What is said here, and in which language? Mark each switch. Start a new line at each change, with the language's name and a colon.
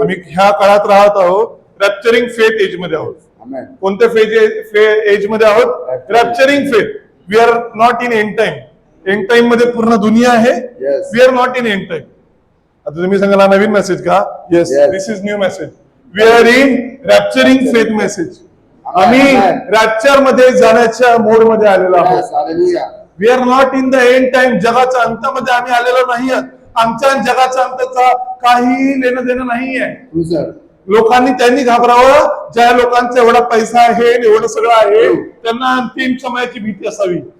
Marathi: आम्ही ह्या काळात राहत आहोत, रॅप्चरिंग फेथ एज मध्ये आहोत. कोणत्या एज मध्ये आहोत? रॅप्चरिंग faith.
English: We are not in end time.
Marathi: End time मध्ये पूर्ण दुनिया आहे.
English: We are not in end time.
Marathi: आता तुम्ही सांगाल नवीन मेसेज का?
English: Yes, this is new message. We are in rapturing faith message.
Marathi: आम्ही रॅप्चर मध्ये जाण्याच्या मोड मध्ये आलेलो आहोत.
English: We are not in the end time.
Marathi: जगाच्या अंतामध्ये आम्ही आलेलो नाही आहोत. आमच्या जगाच्या अंताचा काही लेणं देणं नाहीये. लोकांनी त्यांनी घाबरावं ज्या लोकांचा एवढा पैसा आहे, एवढं सगळं आहे, त्यांना अंतिम समयाची भीती असावी.